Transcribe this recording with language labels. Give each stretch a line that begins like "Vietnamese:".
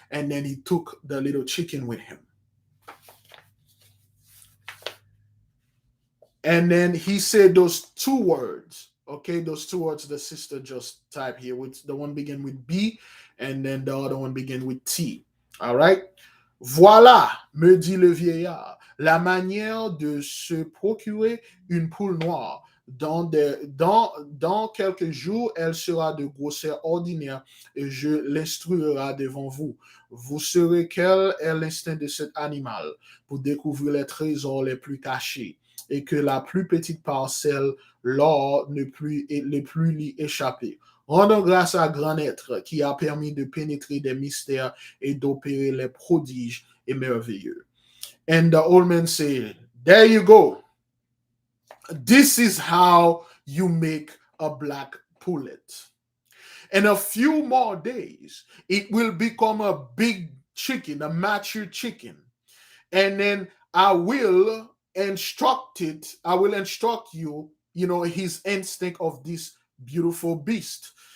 English: And then he took the little chicken with him. And then he said those two words. Okay, those two words the sister just typed here. With the one begin with B, and then the other one begin with T. All right.
French: Voilà, me dit le vieillard, la manière de se procurer une poule noire. Dans quelques jours, elle sera de grosseur ordinaire et je l'instruirai devant vous. Vous saurez quel est l'instinct de cet animal pour découvrir les trésors les plus cachés et que la plus petite parcelle, l'or, ne plus lui échapper. Rendons grâce à grand être qui a permis de pénétrer des mystères et d'opérer les prodiges et merveilleux.
English: And the old man said, there you go. This is how you make a black pullet. In a few more days, it will become a big chicken, a mature chicken. And then I will instruct you, his instinct of this beautiful beast.